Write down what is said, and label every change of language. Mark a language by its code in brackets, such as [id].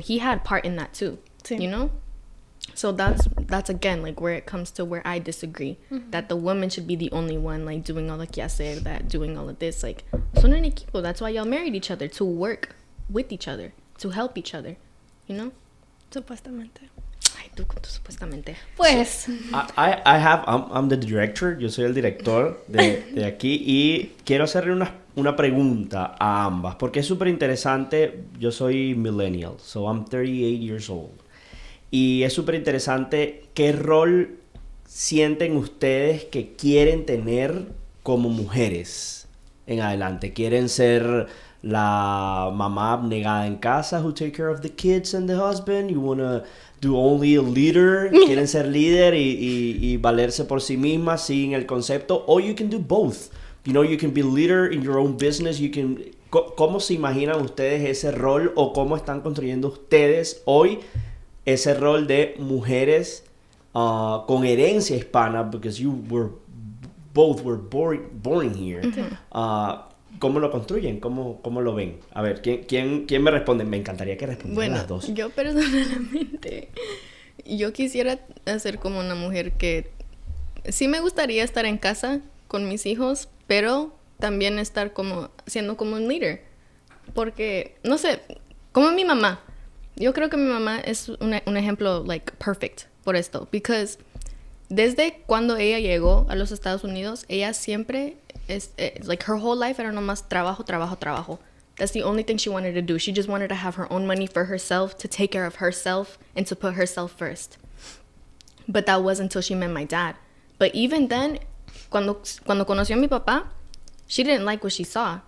[en] He had part in that too, you know? So that's again, like, where it comes to where I disagree. That the woman should be the only one, like, doing all the quehacer, that doing all of this. Like, [es] son un equipo. [en] That's why y'all married each other, to work with each other, to help each other, you know? [es] Supuestamente. Ay, tú con tu supuestamente. Pues. [en] I'm the director, [es] yo soy el director de aquí y quiero hacerle una pregunta a ambas, porque es súper interesante. Yo soy millennial, [en] so I'm 38 years old. [es] Y es súper interesante qué rol sienten ustedes que quieren tener como mujeres en adelante. ¿Quieren ser la mamá abnegada en casa [en] who take care of the kids and the husband? You wanna do only a leader? [es] ¿Quieren ser líder y valerse por sí misma sin el concepto? [en] Or you can do both. You know, you can be leader in your own business. You can... [es] ¿Cómo se imaginan ustedes ese rol o cómo están construyendo ustedes hoy ese rol de mujeres con herencia hispana? [en] Because you were born here. [es] ¿Cómo lo construyen? ¿Cómo lo ven? A ver, ¿quién me responde? Me encantaría que respondieran las dos. Yo personalmente, yo quisiera ser como una mujer que sí me gustaría estar en casa con mis hijos, pero también estar como siendo como un líder. Porque, no sé, como mi mamá. Yo creo que mi mamá es un ejemplo, like, perfect por esto. Because desde cuando ella llegó a los Estados Unidos, ella siempre... [en] like, her whole life [es] era nomás trabajo. [en] That's the only thing she wanted to do. She just wanted to have her own money for herself, to take care of herself, and to put herself first. But that wasn't until she met my dad. But even then, [es] cuando conoció a mi papá, [en] she didn't like what she saw.